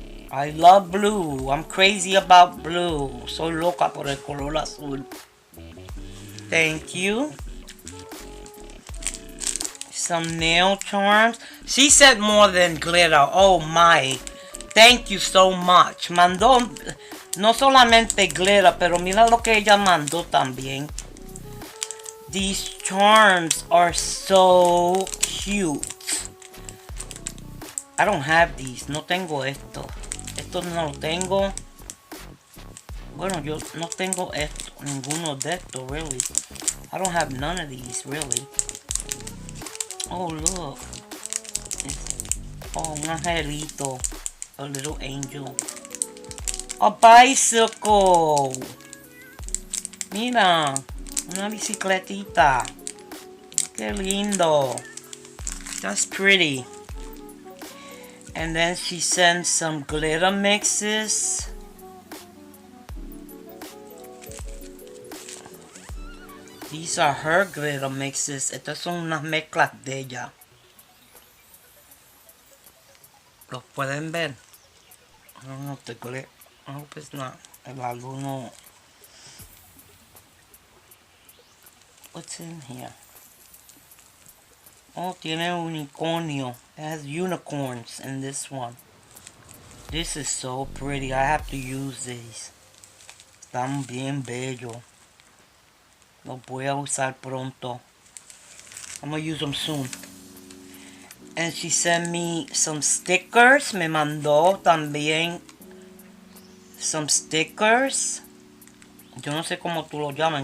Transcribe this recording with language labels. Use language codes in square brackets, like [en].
[en] I love blue. I'm crazy about blue. [es] Soy loca por el color azul. [en] Thank you. some nail charms. She said more than glitter. Oh my. Thank you so much. [es] Mandó no solamente glitter, pero mira lo que ella mandó también. [en] These charms are so cute. I don't have these. [es] No tengo esto. Esto no lo tengo. Bueno, yo no tengo esto. Ninguno de estos, [en] really. I don't have none of these, really. Oh, look. Oh, [es] un angelito. [en] A little angel. A bicycle. [es] Mira. Una bicicletita. Qué lindo. [en] That's pretty. And then she sends some glitter mixes. These are her glitter mixes. [es] Estas son unas mezclas de ella. ¿Los pueden ver? [en] I don't know if the glitter. I hope it's not. [es] El alguno. [en] What's in here? Oh, tiene unicornio. It has unicorns in this one. This is so pretty. I have to use these. [es] Están bien bellos. Los voy a usar pronto. [en] I'm gonna use them soon. And she sent me some stickers. [es] Me mandó también [en] some [es] stickers. Yo no sé cómo tú lo llaman.